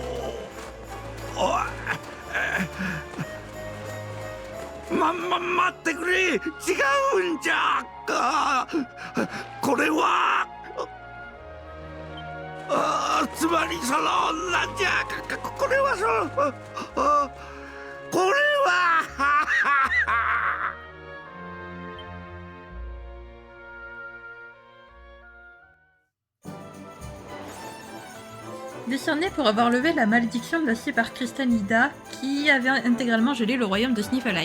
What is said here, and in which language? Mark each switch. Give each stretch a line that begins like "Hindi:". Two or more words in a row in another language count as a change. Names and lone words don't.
Japanese: 待ってくれ。違うんじゃ。これはつまりそのなんじゃ。これはそのこれは
French: Décerné pour avoir levé la malédiction lancée par Crystalida, qui avait intégralement gelé le royaume de Sniffelheim.